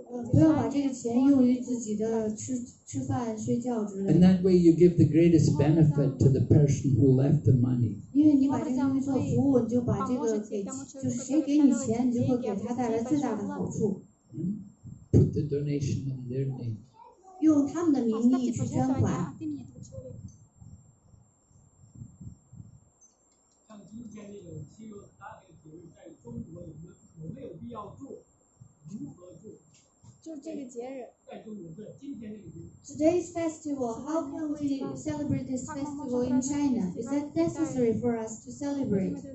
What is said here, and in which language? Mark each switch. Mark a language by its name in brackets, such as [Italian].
[Chinese] 不要把这个钱用于自己的吃饭、睡觉之类 [English] And [Chinese] 的， [English] that way you give the greatest benefit to the person who left the money. [Chinese] 因为你把这个用于做服务，你就把这个给，就是谁给你钱，你就会给他带来最大的好处。 [English] Put the donation in their name. [Chinese] 用他们的名义去捐款。像今天这种7月18这个节日，在中国有没有必要做？如何做？就是这个节日。在中国是今天这个节日。 [English] Today's festival, how can we celebrate this festival in China? Is that necessary for us to celebrate?